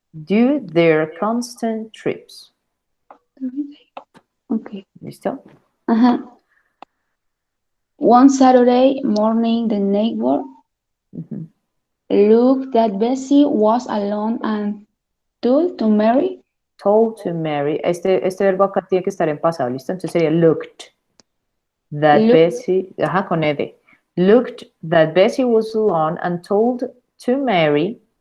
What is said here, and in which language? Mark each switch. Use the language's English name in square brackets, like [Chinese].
[English] Do their constant trips. Okay. [Spanish] ¿Listo? Uh-huh. [English] One Saturday morning, the neighbor Ujú. looked that Bessie was alone and told to Mary. Told to Mary. [Spanish] Este verbo acá tiene que estar en pasado, ¿listo? Entonces sería [English] looked. That Look, [Spanish] Bessie, ajá, con Ed. [English] Looked that Bessie was alone and told to Mary.